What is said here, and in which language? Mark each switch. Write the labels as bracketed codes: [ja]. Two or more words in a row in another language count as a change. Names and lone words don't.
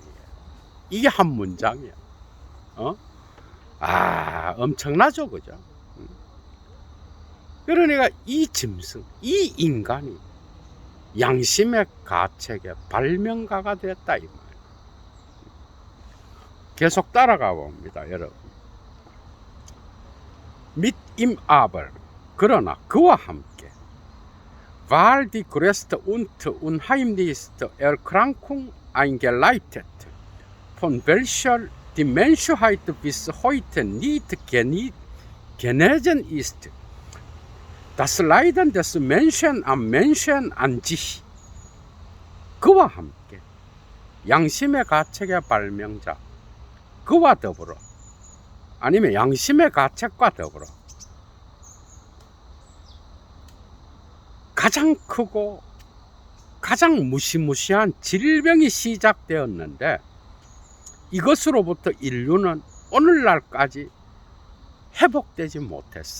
[ko] 이게 한 문장이야. 엄청나죠, 그죠? 그러니까 이 짐승, 이 인간이 양심의 가책의 발명가가 되었다 이 말이에요. 계속 따라가 봅니다, 여러분. [de] mit ihm aber, [ko] 그러나 그와 함께 [de] weil die größte und unheimlichste Erkrankung eingeleitet, von welcher die Menschheit bis heute nicht genesen ist, das Leiden des Menschen am Menschen an sich. [ko] 그와 함께 양심의 가책의 발명자, 그와 더불어 아니면 양심의 가책과 더불어 가장 크고 가장 무시무시한 질병이 시작되었는데, 이것으로부터 인류는 오늘날까지 회복되지 못했어.